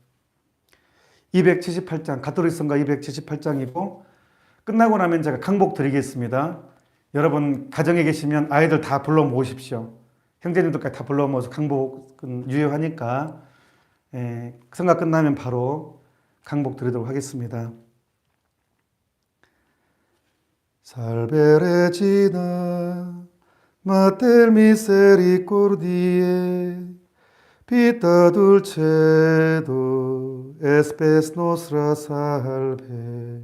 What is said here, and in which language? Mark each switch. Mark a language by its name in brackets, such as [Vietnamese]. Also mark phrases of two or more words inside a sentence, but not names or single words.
[Korean] 278장, 가톨릭 성가 278장이고 끝나고 나면 제가 강복 드리겠습니다. 여러분 가정에 계시면 아이들 다 불러 모으십시오. 형제님들까지 다 불러 모아서 강복은 유효하니까 성가 끝나면 바로 강복 드리도록 하겠습니다. [Latin] Salve Regina, Mater misericordiae, Pita dulcedo, espes nostra salve.